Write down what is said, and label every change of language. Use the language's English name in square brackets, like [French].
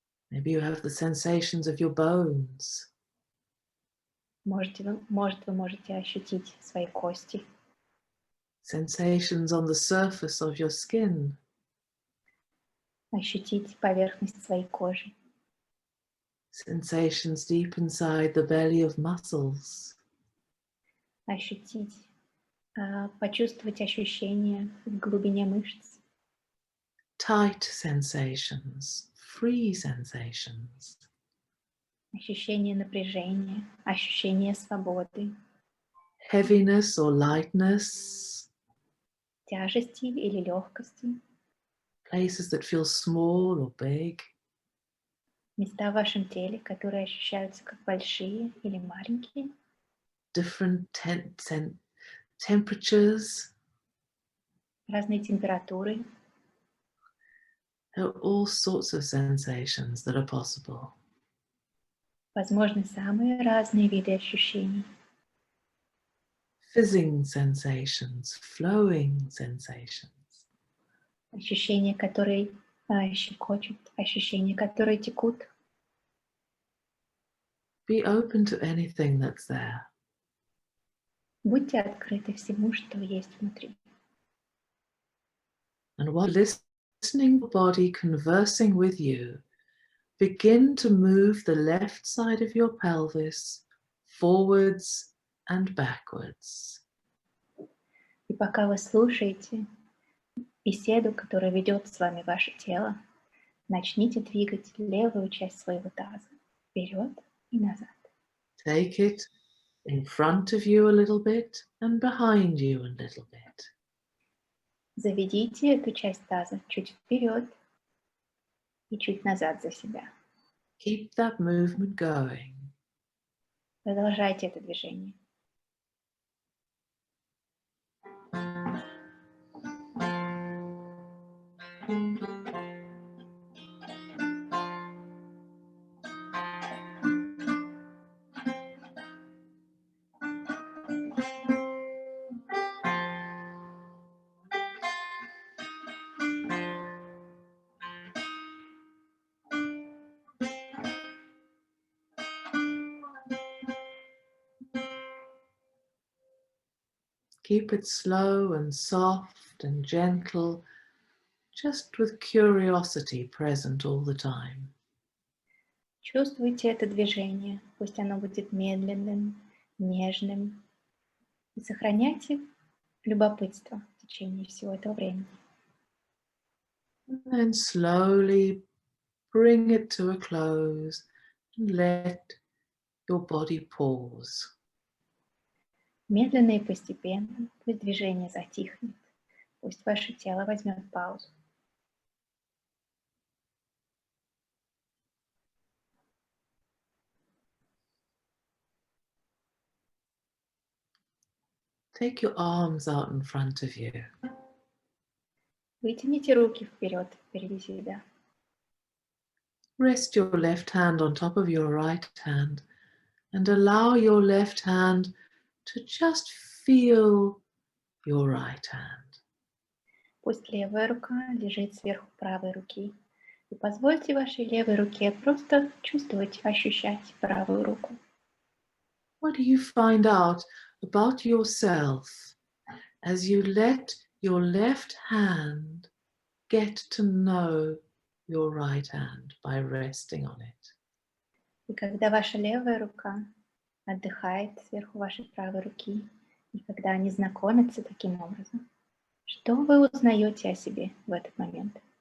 [English] Maybe you have the sensations of your bones. [Russian] Может, вы можете ощутить свои кости. [English] Sensations on the surface of your skin. [Russian] Ощутить поверхность своей кожи. [English] Sensations deep inside the belly of muscles. [Russian] Ощутить, почувствовать ощущения в глубине мышц. [English] Tight sensations, free sensations. [Russian] Ощущение напряжения, ощущение свободы. [English] Heaviness or lightness. [Russian] Тяжести или легкости. [English] Places that feel small or big. [Russian] Места в вашем теле, которые ощущаются как большие или маленькие. [English] Different temperatures. [Russian] Разные температуры. [English] There are all sorts of sensations that are possible. [Russian] Возможны самые разные виды ощущений. [English] Fizzing sensations, flowing sensations. [Russian] Ощущения, которые щекочут, ощущения, которые текут. [English] Be open to anything that's there. [Russian] Будьте открыты всему, что есть внутри. [English] And while listening to your body conversing with you, begin to move the left side of your pelvis forwards and backwards. [Russian] И пока вы слушаете беседу, которая ведет с вами ваше тело, начните двигать левую часть своего таза вперед и назад. [English] Take it in front of you a little bit and behind you a little bit. [Russian] Заведите эту часть таза чуть вперед и чуть назад за себя. [English] Keep that movement going. [Russian] Продолжайте это движение. [English] Keep it slow and soft and gentle, just with curiosity present all the time. [Russian] Чувствуйте это движение, пусть оно будет медленным, нежным. И сохраняйте любопытство в течение всего этого времени. [English] And then slowly bring it to a close and let your body pause. [Russian] Медленно и постепенно, пусть движение затихнет, пусть ваше тело возьмет паузу. [English] Take your arms out in front of you. [Russian] Вытяните руки вперед, впереди себя. [English] Rest your left hand on top of your right hand and allow your left hand to just feel your right hand. [Russian] Пусть левая рука лежит сверху правой руки. И позвольте вашей левой руке просто чувствовать, ощущать правую руку. [English] What do you find out about yourself as you let your left hand get to know your right hand by resting on it? [Russian] И когда ваша левая рука отдыхает сверху вашей правой руки, и когда они знакомятся таким образом, что вы узнаете о себе в этот момент?